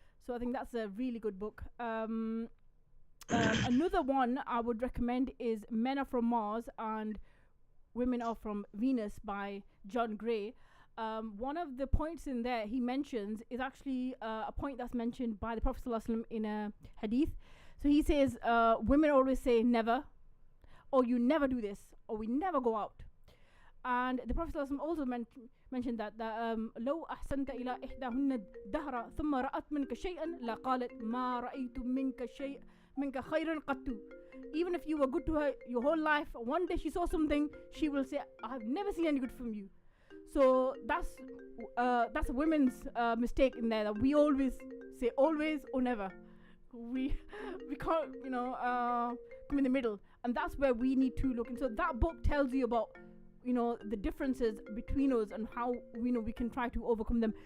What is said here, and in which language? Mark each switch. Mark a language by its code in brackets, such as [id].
[en] So I think that's a really good book. Another one I would recommend is Men Are From Mars and Women Are From Venus by John Gray. One of the points in there he mentions is actually a point that's mentioned by the Prophet ﷺ in a hadith. So he says, women always say never, or you never do this, or we never go out. And the Prophet ﷺ also mentioned that [ar] لو أحسنت إلى إحداهن الدهر ثم رأت منك شيئا لقالت ما رأيت منك شيء منك خيرا قط. [en] Even if you were good to her your whole life, one day she saw something, she will say, I've never seen any good from you. So that's a women's mistake in there, that we always say always or never. We can't come in the middle, and that's where we need to look. And so that book tells you about the differences between us and how we can try to overcome them.